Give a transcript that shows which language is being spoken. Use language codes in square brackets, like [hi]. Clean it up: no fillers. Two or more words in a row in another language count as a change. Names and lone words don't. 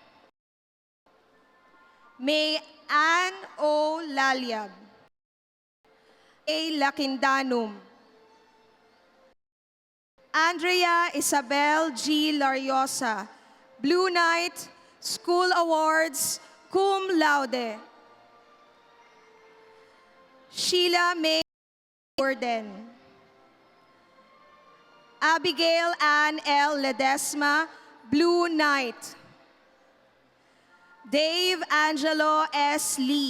[en] May Ann O. Laliag. A. Lakindanum. Andrea Isabel G. Lariosa, Blue Knight, School Awards, cum laude. Sheila May Gordon. Abigail Ann L. Ledesma, Blue Knight. Dave Angelo S. Lee.